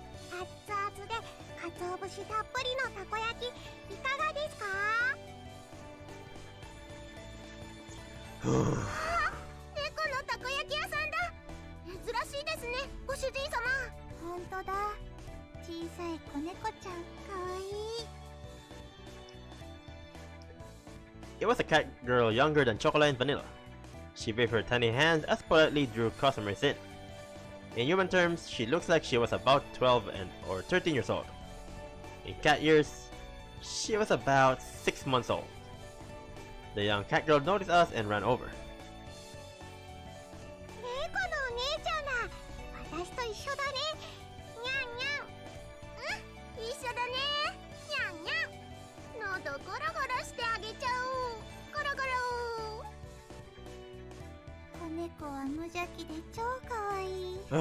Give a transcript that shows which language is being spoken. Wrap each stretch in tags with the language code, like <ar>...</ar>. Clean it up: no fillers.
<ja>熱々で鰹節たっぷりのたこ焼きいかがですか？猫のたこ焼き屋さんだ。珍しいですね、ご主人様。本当だ。小さい子猫ちゃん、かわいい。</ja> <en>It was a cat girl younger than Chocolate and Vanilla. She waved her tiny hands as politely drew customers in. In human terms, she looks like she was about 12 or 13 years old. In cat years, she was about 6 months old. The young cat girl noticed us and ran over.</en> <ja>猫のお姉ちゃんだ。私と一緒だね。にゃんにゃん。うん、一緒だね。にゃんにゃん。喉ゴロゴロしてあげちゃおう。ゴロゴロ。子猫は無邪気で超かわいい。</ja>